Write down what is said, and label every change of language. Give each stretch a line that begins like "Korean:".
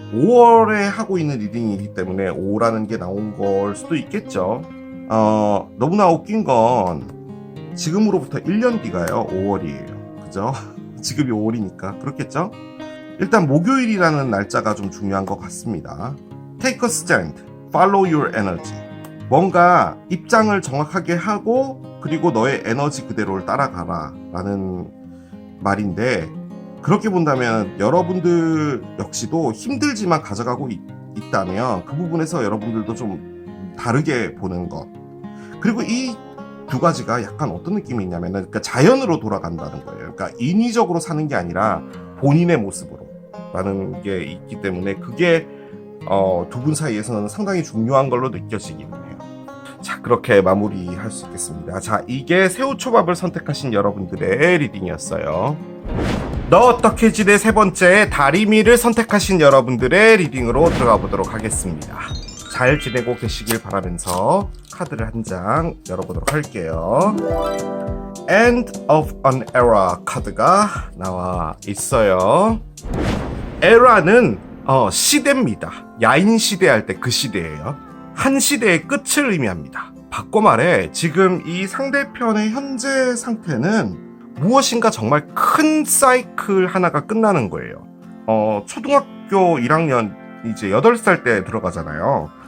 Korean: 5월에 하고 있는 리딩이기 때문에 5라는 게 나온 걸 수도 있겠죠. 너무나 웃긴 건 지금으로부터 1년 뒤가요 5월이에요. 그죠? 지금이 5월이니까 그렇겠죠? 일단 목요일이라는 날짜가 좀 중요한 것 같습니다.
English: Take a stand, follow your energy.
Korean: 뭔가 입장을 정확하게 하고, 그리고 너의 에너지 그대로를 따라가라 라는 말인데, 그렇게 본다면 여러분들 역시도 힘들지만 가져가고 있다면 그 부분에서 여러분들도 좀 다르게 보는 것. 그리고 이 두 가지가 약간 어떤 느낌이 있냐면은, 그러니까 자연으로 돌아간다는 거예요. 그러니까 인위적으로 사는 게 아니라 본인의 모습으로 라는 게 있기 때문에, 그게 두 분 사이에서는 상당히 중요한 걸로 느껴지기는 해요. 자, 그렇게 마무리할 수 있겠습니다. 자, 이게 새우초밥을 선택하신 여러분들의 리딩이었어요. 너 어떻게 지내 세 번째 다리미를 선택하신 여러분들의 리딩으로 들어가 보도록 하겠습니다. 잘 지내고 계시길 바라면서 카드를 한 장 열어보도록 할게요. End of an Era 카드가 나와 있어요. 에라는 시대입니다. 야인 시대 할 때 그 시대예요. 한 시대의 끝을 의미합니다. 바꿔 말해 지금 이 상대편의 현재 상태는 무엇인가 정말 큰 사이클 하나가 끝나는 거예요. 초등학교 1학년 이제 8살 때 들어가잖아요.